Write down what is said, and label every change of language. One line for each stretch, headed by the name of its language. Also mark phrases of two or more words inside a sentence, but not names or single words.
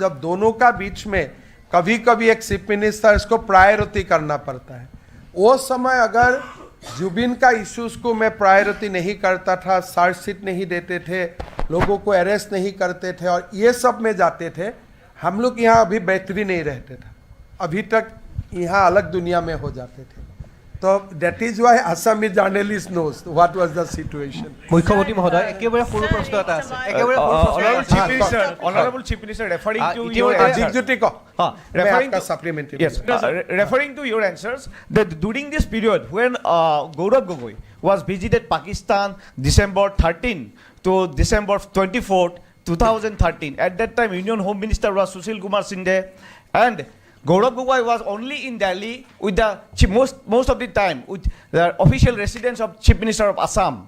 Hindi: जब दोनों का बीच में कभी कभी एक
English: chief minister
Hindi: इसको प्रायोरिटी करना पड़ता है, वो समय अगर जुबिन का इश्यूज को मैं प्रायोरिटी नहीं करता था, चार्जशीट नहीं देते थे, लोगों को अरेस्ट नहीं करते थे और ये सब में जाते थे, हम लोग यहाँ अभी बैठ भी नहीं रहते थे. अभी तक यहाँ अलग दुनिया में हो जाते थे.
English: तो that is why Assamese journalist knows what was the situation.
Assamese: মুখ্যমন্ত্ৰী মহোদয় একেবাৰে সৰু প্ৰশ্ন এটা আছে. একেবাৰে
English: Honorable Chief Minister, referring to your referring to your answers, that during this period when Gaurav Gogoi was visited Pakistan December 13 to December 24, 2013, at that time Union Home Minister was Sushil Kumar Shinde, and Gaurav Gogoi was only in Delhi with the most of the time with the official residence of Chief Minister of Assam.